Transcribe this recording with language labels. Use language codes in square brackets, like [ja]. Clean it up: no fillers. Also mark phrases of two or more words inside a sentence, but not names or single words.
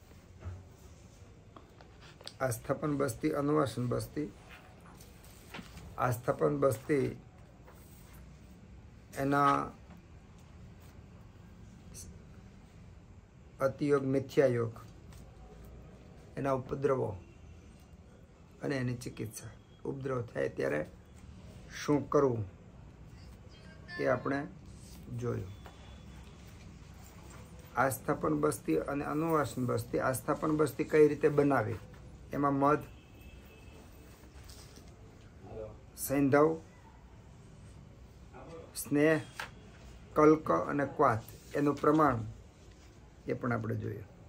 [gu] આસ્થાપન બસ્તી અનુવાસન બસ્તી। આસ્થાપન બસ્તી એના અતિયોગ મિથ્યા યોગ એના ઉપદ્રવો અને એની ચિકિત્સા ઉપદ્રવ થાય ત્યારે શું કરવું એ આપણે જોયું। આસ્થાપન બસ્તી અને અનુવાસન બસ્તી। આસ્થાપન બસ્તી કઈ રીતે બનાવી એમાં મધ સૈંધવ સ્નેહ કલ્ક અને ક્વાથ એનું પ્રમાણ એ પણ આપણે જોયું।